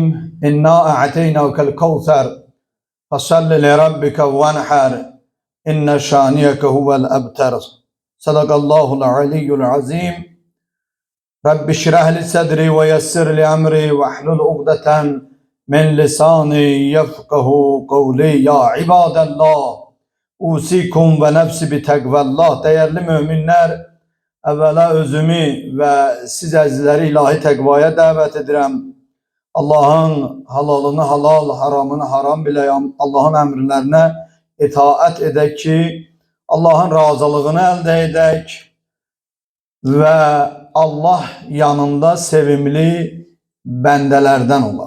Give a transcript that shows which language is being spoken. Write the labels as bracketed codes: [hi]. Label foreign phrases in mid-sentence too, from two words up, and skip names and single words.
[ar] إنا أعطيناك الكوثر فصل لربك وانحر إن شانئك هو الأبتر. صدق الله العلي العظيم. رب اشرح لي صدري ويسر لي أمري واحلل عقدة من لساني يفقه قولي. يا عباد الله أوصيكم ونفسي بتقوى الله. [az] Değerli müminler, evvela özümü ve siz əzizləri ilahi təqvaya dəvət edirəm. Allahın halalını halal, haramını haram biləyəm. Allahın əmrlərinə itaat edək ki, Allahın razılığını əldə edək və Allah yanında sevimli bəndələrdən olaq.